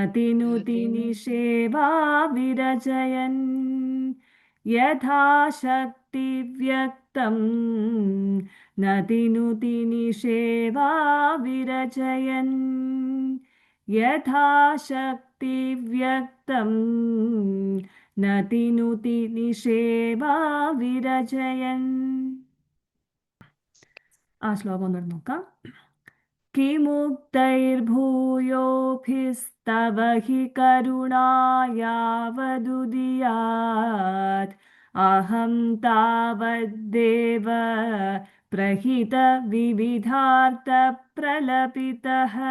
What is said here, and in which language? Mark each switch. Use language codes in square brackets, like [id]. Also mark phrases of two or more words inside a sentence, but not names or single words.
[sa] तिनुति निषेवा विरचयन् यथा शक्तिव्यक्तं न तिनुति निषेवा विरचयन् यथा शक्तिव्यक्तं न तिनुति निषेवा विरचयन् [ml] ആ ശ്ലോകം ഒന്നുകൂടെ നോക്കാം [sa] किमुक्तैर्भूयोभिस्तव हि करुणायावदुदीयात् अहं तावद्देव प्रहितविविधार्थप्रलपितः